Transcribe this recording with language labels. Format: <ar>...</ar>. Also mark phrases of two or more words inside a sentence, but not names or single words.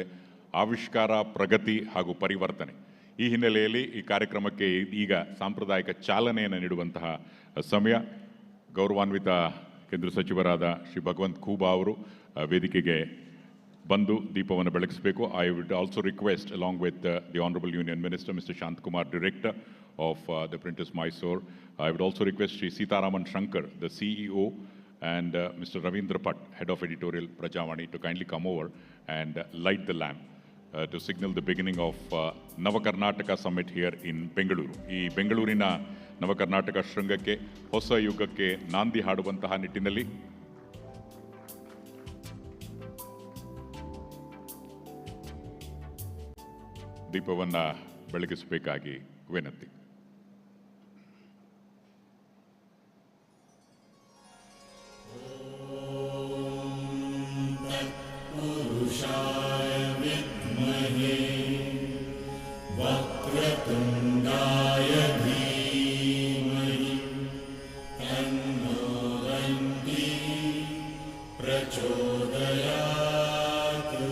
<kn>ಆವಿಷ್ಕಾರ, ಪ್ರಗತಿ ಹಾಗೂ ಪರಿವರ್ತನೆ ಈ ಹಿನ್ನೆಲೆಯಲ್ಲಿ ಈ ಕಾರ್ಯಕ್ರಮಕ್ಕೆ ಈಗ ಸಾಂಪ್ರದಾಯಿಕ ಚಾಲನೆಯನ್ನು ನೀಡುವಂತಹ ಸಮಯ. ಗೌರವಾನ್ವಿತ ಕೇಂದ್ರ ಸಚಿವರಾದ ಶ್ರೀ ಭಗವಂತ್ ಖೂಬಾ ಅವರು ವೇದಿಕೆಗೆ ಬಂದು ದೀಪವನ್ನು ಬೆಳಗಿಸಬೇಕು.</kn> <en>I would also request along with the honourable Union Minister Mr. Shantakumar, Director of the Printers Mysore. I would also request Sri Sitaraman Shankar, the CEO, and Mr. Ravindra Bhatt, Head of Editorial Prajavani, to kindly come over and light the lamp to signal the beginning of Nava Karnataka Summit here in Bengaluru.</en> <kn>ಈ ಬೆಂಗಳೂರಿನ ನವ ಕರ್ನಾಟಕ ಶೃಂಗಕ್ಕೆ, ಹೊಸ ಯುಗಕ್ಕೆ ನಾಂದಿ ಹಾಡುವಂತಹ ನಿಟ್ಟಿನಲ್ಲಿ ದೀಪವನ್ನು ಬೆಳಗಿಸಬೇಕಾಗಿ ವಿನಂತಿ.</kn> <sa>वक्रतुण्डाय धीमहि तन्नो दन्ति प्रचोदयात्.</sa>